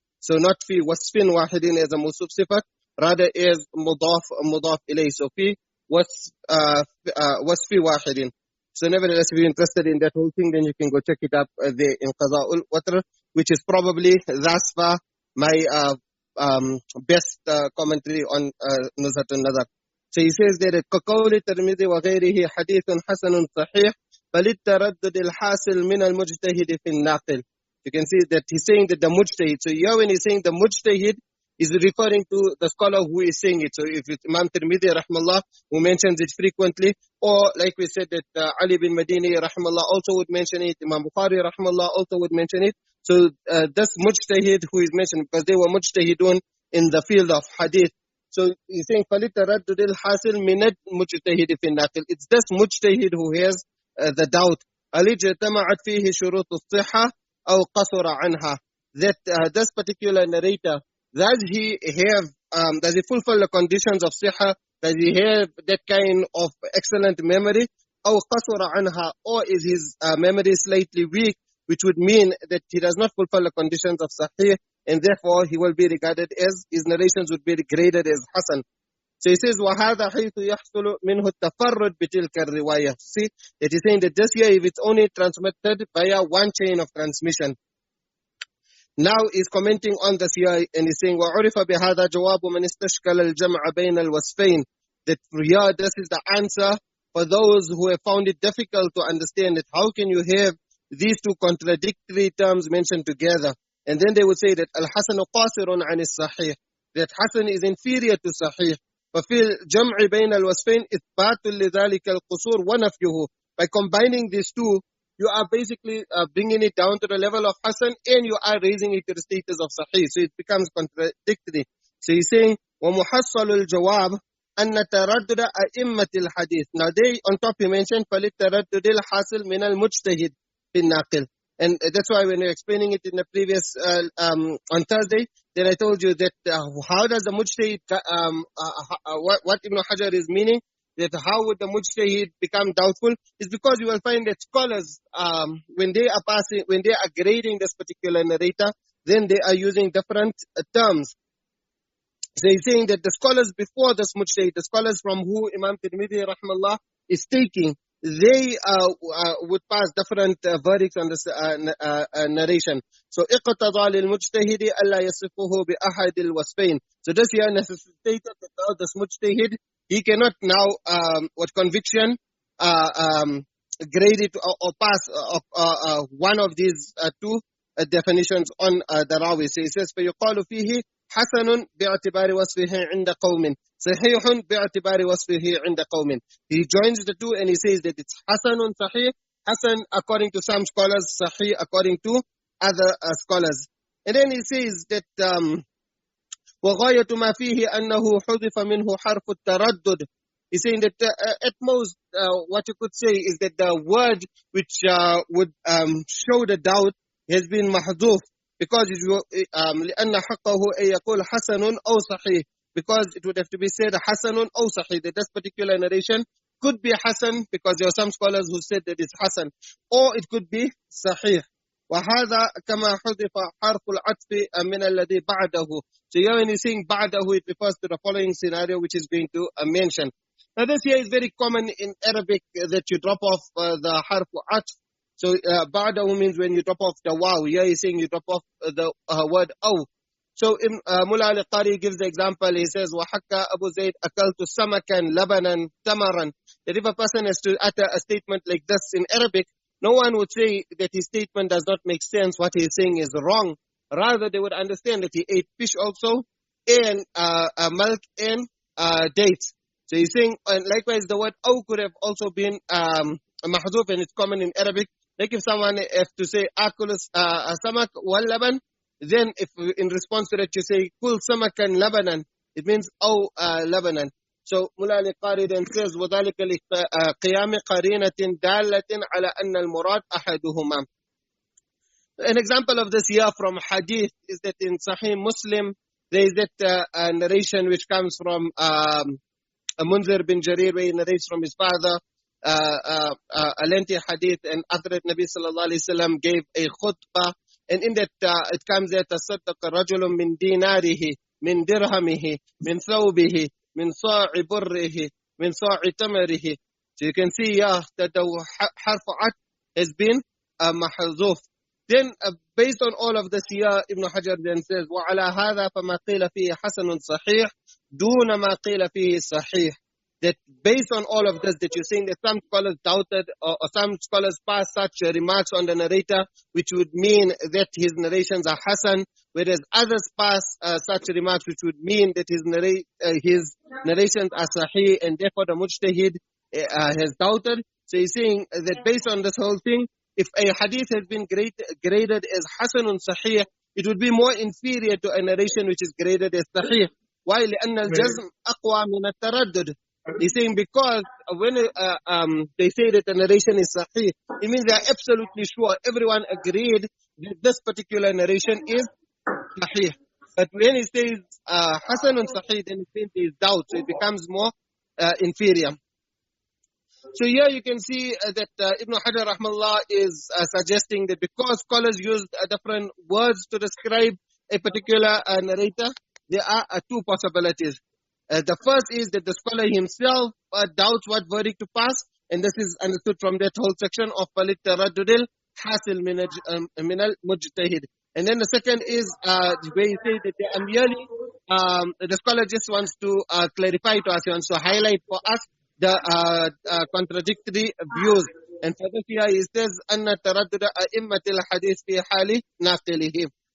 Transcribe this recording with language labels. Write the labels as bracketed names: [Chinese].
[English] So not [Arabic] fi wasfin wahidin [English] as a [Arabic] musuf sifat, [English] rather as [Arabic] mudaf ilay. [English] So [Arabic] fi wasfi wahidin. [English] So nevertheless, if you're interested in that whole thing, then you can go check it up there in Qada'ul Watr, which is probably thus far my best commentary on Nuzha an-Naḍar. So he says that [Arabic] كقول الترمذي وغيره حديث حسن صحيح فللتردد الحاصل من المجتهد في الناقل. [English] You can see that he's saying that the mujtahid. So here when he's saying the mujtahid, is referring to the scholar who is saying it. So if it's Imam Tirmidhi rahmallah who mentions it frequently, or like we said that Ali bin Madini rahmallah also would mention it, Imam Bukhari rahmallah also would mention it. So this mujtahid who is mentioned, because they were mujtahidun in the field of hadith. So he's saying [Arabic] فَلِتَرَدُّدِ الْحَاصِلِ مِنَ الْمُجْتَهِدِ فِي النَّاقِلِ. [English] It's this mujtahid who has the doubt. [Arabic] أَلِ اجْتَمَعَتْ فِيهِ شُرُوطُ الصِّحَّةِ أَوْ قَصُرَ عَنْهَا. [English] That this particular narrator, does he fulfill the conditions of sihha? Does he have that kind of excellent memory? [Arabic] أَوْ قَصُرَ عَنْهَا. [English] Or is his memory slightly weak, which would mean that he does not fulfill the conditions of sahih, and therefore he will be regarded as, his narrations would be graded as hasan. So he says, [Arabic] وَهَذَا حَيْثُ يَحْصُلُ مِنْهُ التَّفَرُّدْ بِتِلْكَ الرِّوَايَةِ. [English] See, that he's saying that this year, if it's only transmitted via one chain of transmission. Now he's commenting on this here, and he's saying, [Arabic] وَعُرِفَ بِهَذَا جَوَابُ مَنِ اسْتَشْكَلَ الْجَمْعَ بَيْنَ الْوَصْفَيْنِ. [English] That here, this is the answer for those who have found it difficult to understand it. How can you have these two contradictory terms mentioned together? And then they would say that [Arabic] al-Hasan qasirun an as-Sahīḥ, [English] that Hasan is inferior to Sahih. [Arabic] فَفِي الْجَمْعِ بَيْنَ الْوَصْفَيْنِ إِثْبَاتٌ لِذَلِكَ الْقُصُورِ وَنَفْيُهُ. [English] By combining these two, you are basically bringing it down to the level of Hasan, and you are raising it to the status of Sahih. So it becomes contradictory. So he's saying, [Arabic] وَمُحَصَّلُ الْجَوَابِ أَنَّ تَرَدُّدَ أَئِمَّةِ الْحَدِيثِ. [English] Now they, on top he mentioned, [Arabic] فَلِلتَّرَدُّدِ الْحَاصِلِ مِنَ الْمُجْتَهِدِ بِالنَّاقِلِ. [English] And that's why when we were explaining it in the previous, on Thursday, then I told you that how does the mujtahid, what Ibn Hajar is meaning, that how would the mujtahid become doubtful, is because you will find that scholars, when they are grading this particular narrator, then they are using different terms. So he's saying that the scholars before this mujtahid, the scholars from who Imam Tirmidhi rahimahullah is taking, they would pass different verdicts on this narration. So [Arabic] اقتضى للمجتهد ألا يصفه بأحد الوصفين. [English] So this here necessitated that now this mujtahid, he cannot now with conviction grade it or pass one of these two definitions on the rawi. So he says [Arabic] فيقال فيه حسن باعتبار وصفه عند قوم صحيح باعتبار وصفه عند قوم. [English] He joins the two and he says that it's حسن صحيح, Hasan according to some scholars, Sahih according to other scholars. And then he says that [Arabic] وغاية ما فيه أنه حذف منه حرف التردد. [English] He's saying that at most what you could say is that the word which would show the doubt has been محذوف, because [Arabic] لأن حقه أن يقول حسن أو صحيح, [English] because it would have to be said [Arabic] حسن أو صحيح, [English] that this particular narration could be Hasan, because there are some scholars who said that it's Hasan, or it could be Sahih. [Arabic] وهذا كما حذف حرف العطف من الذي بعده. [English] So here when he's saying بعده, it refers to the following scenario which is going to mention. Now this here is very common in Arabic, that you drop off the harf atf. So بعده means when you drop off the waw. Here he's saying you drop off the word aw. So Mullah al-Qari gives the example. He says [Arabic] وحكى أبو زيد أكلت سمكا لبنا تمرا. [English] That if a person has to utter a statement like this in Arabic, no one would say that his statement does not make sense, what he is saying is wrong. Rather, they would understand that he ate fish also, and milk and dates. So he's saying, and likewise, the word aw could have also been mahdhuf, and it's common in Arabic. Like if someone has to say [Arabic] akul samak wal laban, [English] then if in response to that you say [Arabic] kul samakan labanan, [English] it means [Arabic] aw labanan. [English] So Mullah al-Qari then says [Arabic] وَذَلِكَ لِقِيَامِ قَرِينَةٍ دَالَّةٍ عَلَى أَنَّ الْمُرَادَ أَحَدُهُمَا. [English] An example of this here from Ḥadīth is that in Sahih Muslim, there is that narration which comes from Munzir bin Jarir, where he narrates from his father, a lengthy Ḥadīth, and after that Nabi sallallahu alayhi wa sallam gave a khutbah, and in that it comes there, [Arabic] تَصَدَّقَ رَجُلٌ مِّن دِينَارِهِ مِن دِرْهَمِهِ مِن ثَوْبِهِ min sa'i burrihi, min sa'i tamarihi. [English] So you can see that the harf at has been mahzuf. Then based on all of this here, Ibn Hajar then says [Arabic] وَعَلَى هَذَا فَمَا قِيلَ فِيهِ حَسَنٌ صَحِيحٌ دُونَ مَا قِيلَ فِيهِ صَحِيحٌ. [English] That based on all of this, that you're saying that some scholars doubted, or some scholars passed such remarks on the narrator, which would mean that his narrations are Hasan, whereas others pass such remarks which would mean that his narrations are Sahih, and therefore the mujtahid has doubted. So he's saying that based on this whole thing, if a hadith has been graded as Hasanun Sahih, it would be more inferior to a narration which is graded as Sahih. Why? [Arabic] لأن الجزم أقوى من التردد. [English] He's saying because when they say that the narration is Sahih, it means they are absolutely sure. Everyone agreed that this particular narration is Sahih. But when he says Hasanun Sahih, then it means there is doubt. So it becomes more inferior. So here you can see that Ibn Hajar rahmallah is suggesting that because scholars used different words to describe a particular narrator, there are two possibilities. The first is that the scholar himself doubts what verdict to pass, and this is understood from that whole section of [Arabic] Falit Taraddudil Hasil Minal Mujtahid. [English] And then the second is where you say that they are merely, the scholar just wants to clarify to us, he wants to highlight for us the contradictory views. And for this here, he says, [Arabic] أَنَّ تَرَدُّدَ أَئِمَّةِ الْحَدِيثِ فِي حَالِ نَاقِلِهِ.